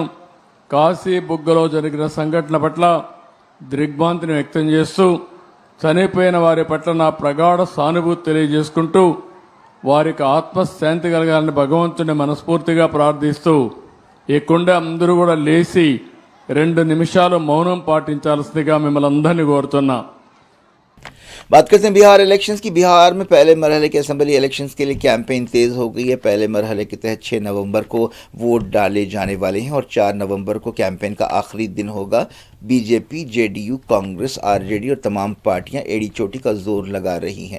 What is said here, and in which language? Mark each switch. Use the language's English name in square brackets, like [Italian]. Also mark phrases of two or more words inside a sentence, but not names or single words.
[Telugu] కాశీబుగ్గలో జరిగిన సంఘటన పట్ల దిగ్భ్రాంతిని వ్యక్తం చేస్తూ చనిపోయిన వారి పట్ల నా ప్రగాఢ సానుభూతి తెలియజేసుకుంటూ వారికి ఆత్మశాంతి కలగాలని భగవంతుని మనస్ఫూర్తిగా ప్రార్థిస్తూ ఈ కుండ అందరూ కూడా లేచి 2 నిమిషాలు మౌనం పాటించాల్సిందిగా మిమ్మల్ని అందరినీ కోరుతున్నా. [Urdu] بات کرتے ہیں بہار الیکشنز کی. بہار میں پہلے مرحلے کے اسمبلی الیکشنز کے لیے کیمپین تیز ہو گئی ہے. پہلے مرحلے کے تحت 6 نومبر کو ووٹ ڈالے جانے والے ہیں اور 4 نومبر کو کیمپین کا آخری دن ہوگا. بی جے پی، جے ڈی یو، کانگریس، آر جے ڈی اور تمام پارٹیاں ایڑی چوٹی کا زور لگا رہی ہیں.